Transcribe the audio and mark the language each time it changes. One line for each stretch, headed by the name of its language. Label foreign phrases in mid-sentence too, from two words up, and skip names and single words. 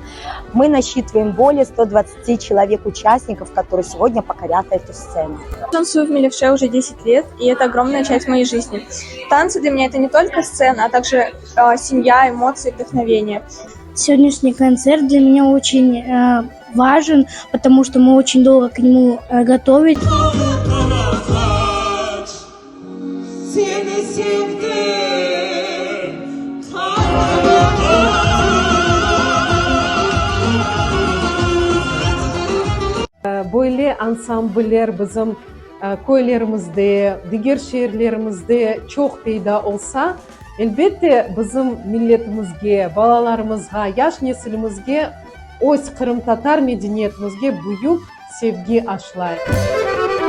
Russian: Мы насчитываем более 120 человек-участников, которые сегодня покорят эту сцену. Танцую в Милевше уже 10 лет, и это огромная часть моей жизни. Танцы для меня это не только сцена, а также семья, эмоции, вдохновение. Сегодняшний концерт для меня очень важен, потому что мы очень долго к нему готовились.
Crimean Tatar: Böyle ansambller bizim köylerimizde, diğer şehirlerimizde çok payda olsa, elbette bizim milletimizge, balalarımızga, yaş nesilimizge, o'z Qrim tatar medeniyetimizge buyuk sevgi aşılaydi.